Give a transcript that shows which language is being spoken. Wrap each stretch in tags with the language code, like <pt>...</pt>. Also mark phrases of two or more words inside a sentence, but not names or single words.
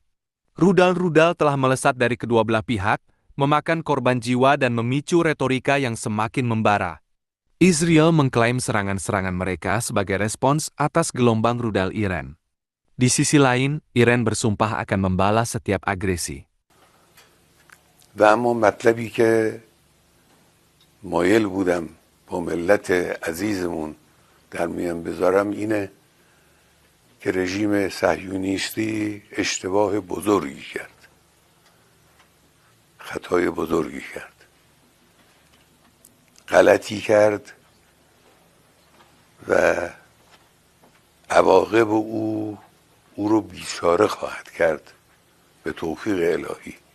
<id>Rudal-rudal telah melesat dari kedua belah pihak, memakan korban jiwa dan memicu retorika yang semakin membara. Israel mengklaim serangan-serangan mereka sebagai respons atas gelombang rudal Iran. Di sisi lain, Iran bersumpah akan membalas setiap agresi.</id> <fa>و اما مطلبی که مایل بودم با ملت عزیزمون در میان بذارم اینه که رژیم صهیونیستی اشتباه بزرگی کرد، خطای بزرگی کرد، غلطی کرد و عواقب او رو بیچاره خواهد کرد به توفیق الهی.</fa>